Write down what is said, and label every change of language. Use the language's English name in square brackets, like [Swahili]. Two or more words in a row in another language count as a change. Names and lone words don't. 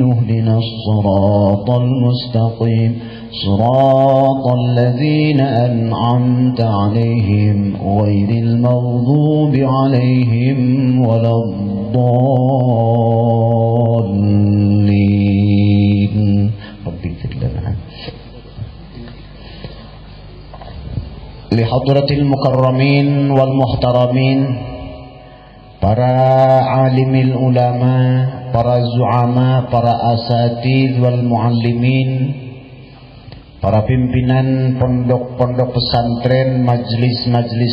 [Arabic] اهدنا الصراط المستقيم صراط الذين أنعمت عليهم غير المغضوب عليهم ولا الضالين. رب اغفر لنا. لحضرة المكرمين والمحترمين, [Indonesian] para [Arabic] عالم العلماء, [Indonesian] para zu'ama, para [Arabic] الأساتيذ والمعلمين, [Indonesian] para pimpinan pondok-pondok pesantren, majlis-majlis